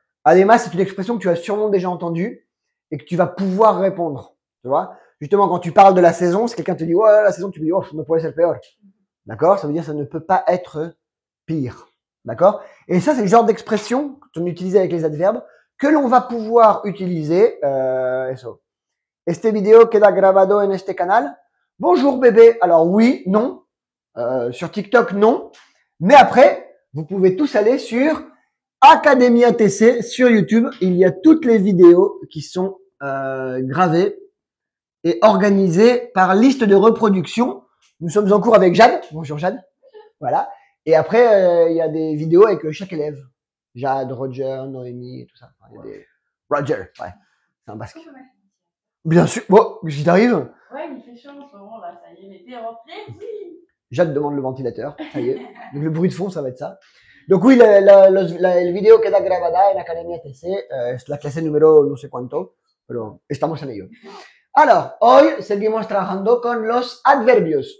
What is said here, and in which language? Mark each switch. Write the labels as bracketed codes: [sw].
[fr] Además, c'est une expression que tu as sûrement déjà entendue et que tu vas pouvoir répondre. Tu vois? Justement, quand tu parles de la saison, si quelqu'un te dit, ouais, la saison, tu dis, oh, [es] no puede ser peor. [fr] D'accord? Ça veut dire, ça ne peut pas être pire. D'accord? Et ça, c'est le genre d'expression qu'on utilise avec les adverbes que l'on va pouvoir utiliser. [es] Eso. Este video queda grabado en este canal. [fr] Bonjour bébé. Alors oui, non. Sur TikTok, non. Mais après, vous pouvez tous aller sur Academia TC sur YouTube. Il y a toutes les vidéos qui sont gravées et organisées par liste de reproduction. Nous sommes en cours avec Jade. Bonjour Jade. Voilà. Et après, il y a des vidéos avec chaque élève. Jade, Roger, Noémie, et tout ça. Enfin, il y a des... Roger, ouais. C'est un basque. Est-ce qu'on peut mettre un petit- Bien sûr. Bon, j'y t'arrive. Ouais, il fait chaud en ce moment là, ça y est, l'été est rentré, oui. Jade demande le ventilateur. Ça y est. Donc le bruit de fond, ça va être ça. Donc oui, [es] el video queda grabada en Academia TC. Es la clase número no sé cuánto, pero estamos en ello. Alors, hoy seguimos trabajando con los adverbios.